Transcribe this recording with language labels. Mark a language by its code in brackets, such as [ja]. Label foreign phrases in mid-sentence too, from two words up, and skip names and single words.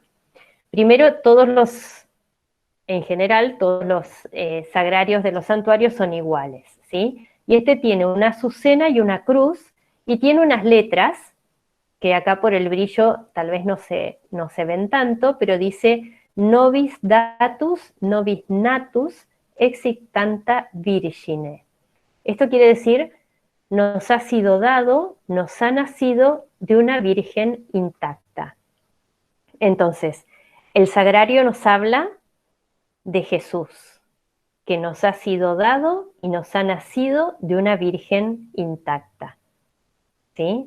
[es] Primero, en general, todos los sagrarios de los santuarios son iguales, ¿sí? Y este tiene una azucena y una cruz, y tiene unas letras, que acá por el brillo tal vez no se ven tanto, pero dice [la] Nobis datus, nobis natus, exit tanta virgine. [es] Esto quiere decir, nos ha sido dado, nos ha nacido de una virgen intacta. Entonces, el sagrario nos habla de Jesús, que nos ha sido dado y nos ha nacido de una virgen intacta, ¿sí?